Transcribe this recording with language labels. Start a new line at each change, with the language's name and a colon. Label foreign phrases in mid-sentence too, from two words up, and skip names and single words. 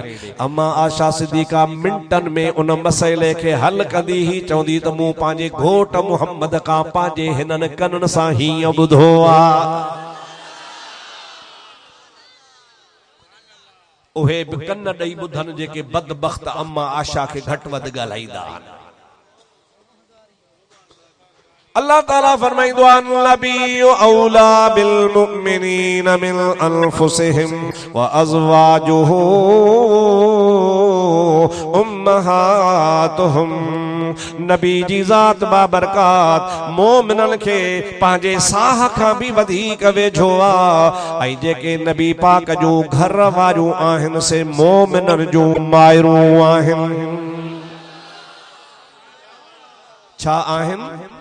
Sindhi: अम्मा आशा सिद्दीक़ा मिंटनि में उन मसइले खे हल कंदी ही, चवंदी त मूं पंहिंजे घोट मुहम्मद खां पंहिंजे हिननि कननि सां हीअं ॿुधो आ। उहे भी कन ॾेई ॿुधनि जेके बदबख्त अम्मा आशा खे घटि वधि ॻाल्हाईंदा आहिनि। अल्लाह ताला फरमाइंदो आहे
Arabic: النبي أولى بالمؤمنين من أنفسهم وأزواجه أمهاتهم.
Sindhi: नबी जी ज़ात बाबरकात मोमिनन खे पंहिंजे साह खां भी वधीक वेझो आ। ऐं जेके नबी पाक जो घर वारियूं आहिनि से मोमिनन जूं मायरूं आहिनि। छा आहिनि?